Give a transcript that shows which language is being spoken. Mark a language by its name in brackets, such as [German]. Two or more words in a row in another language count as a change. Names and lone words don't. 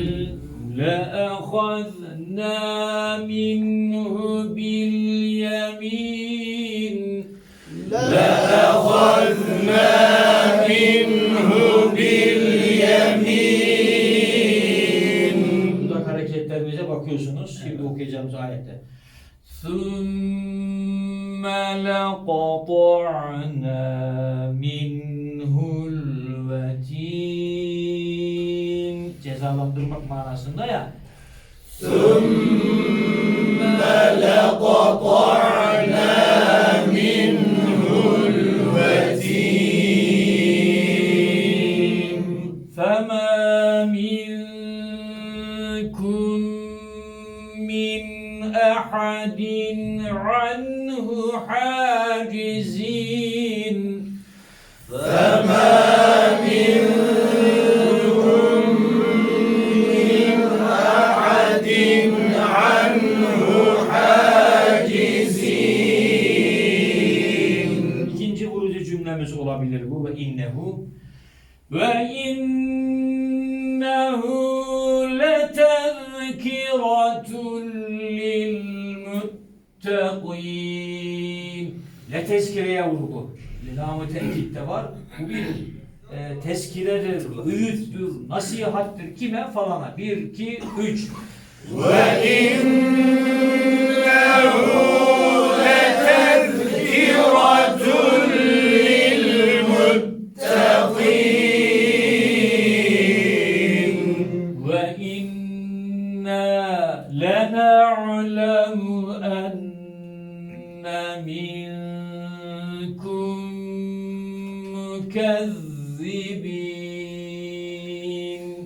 [Arabic] لَأَخَذْنَا مِنْهُ بِالْيَمِينِ لَأَخَذْنَا مِنْهُ بِالْيَمِينِ [Turkish] Buradaki hareketlerimize bakıyorsunuz. Şimdi okuyacağımız ayette. [Arabic] ثُمَّ لَقَطَعْنَا مِنْهُ الْوَتِينَ [Turkish] Cezalandırmak manasında ya. [Arabic] ثُمَّ لَقَطَعْنَا مِنْهُ الْوَتِينَ فَمَا مِنْكُمْ مِنْ أَحَدٍ عَنْهُ حَاجِزِينَ فَمَا مِنْكُمْ مِنْ أَحَدٍ عَنْهُ حَاجِزِينَ [Turkish] İkinci vurucu cümlemiz olabilir bu [Arabic] وإنه. وإنه لتذكرة للمتقين. [Turkish] Letezkireye vurgu. Lam-ı tenkit de var. Bu bir tezkiredir, öğüttür, nasihattır. Kime? Falana. 1, 2, 3. [Arabic] وَإِنَّهُ لَتَذْكِرَةٌ لِلْمُتَّقِينَ وَإِنَّا لَنَعْلَمُ أَنَّ مِنْكُمْ مُكَذِّبِينَ